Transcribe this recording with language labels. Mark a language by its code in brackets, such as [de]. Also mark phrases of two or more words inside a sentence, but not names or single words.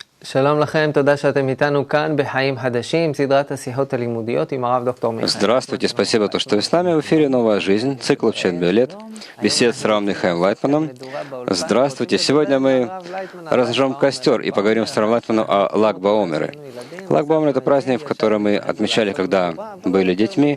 [he] שלום לכם, תודה שאתם איתנו כאן בחיים חדשים, סדרת השיחות הלימודיות עם הרב דוקטור מיכאל. [ru] Здравствуйте, спасибо, что вы с нами. В эфире «Новая жизнь», цикл «Учен Биолет», бесед с Равом Михаилом Лайтманом. Здравствуйте. Сегодня мы разожжем костер и поговорим с Равом Лайтманом о Лаг Баомере. Лаг Баомер — это праздник, в который мы отмечали, когда были детьми.